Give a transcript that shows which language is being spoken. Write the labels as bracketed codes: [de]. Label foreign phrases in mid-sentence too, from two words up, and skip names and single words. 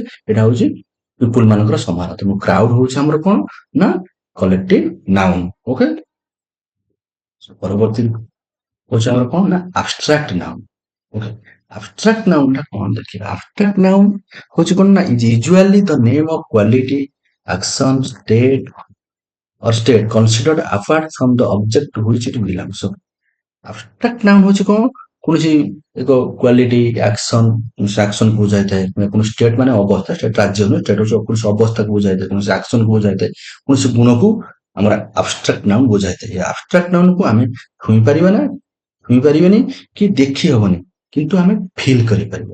[or] ଏଇଟା ହଉଛି ପିପୁଲ ମାନଙ୍କର ସମାହାର। ତେଣୁ କ୍ରାଉଡ ହଉଛି ଆମର କଣ ନା [en] collective noun. [or] ଓକେ, ପରବର୍ତ୍ତୀ ହଉଛି ଆମର କଣ ନା [en] abstract noun. ଓକେ, abstract noun [or] ଟା କଣ ଦେଖିବା। [en] abstract noun [or] ହଉଛି କଣ ନା [en] is usually the name of quality, action, state considered apart from the object to which it belongs. [or] So, [en] abstract noun [or] ହଉଛି କଣ କୌଣସି ଏକ [en] quality action [or] କୁ ବୁଝାଇଥାଏ। କୌଣସି ଷ୍ଟେଟ୍ ମାନେ ଅବସ୍ଥା, ଷ୍ଟେଟ୍ ରାଜ୍ୟ ନୁହେଁ, ଷ୍ଟେଟ୍ ହଉଛି କୌଣସି ଅବସ୍ଥାକୁ ବୁଝାଇଥାଏ, କୌଣସି ଆକ୍ସନ କୁ ବୁଝାଇଥାଏ, କୌଣସି ଗୁଣକୁ ଆମର [en] abstract noun [or] ବୁଝାଇଥାଏ। ଏ [en] abstract noun [or] କୁ ଆମେ ଛୁଇଁ ପାରିବା ନା, ଛୁଇଁ ପାରିବାନି କି ଦେଖି ହବନି, କିନ୍ତୁ ଆମେ ଫିଲ୍ କରିପାରିବା।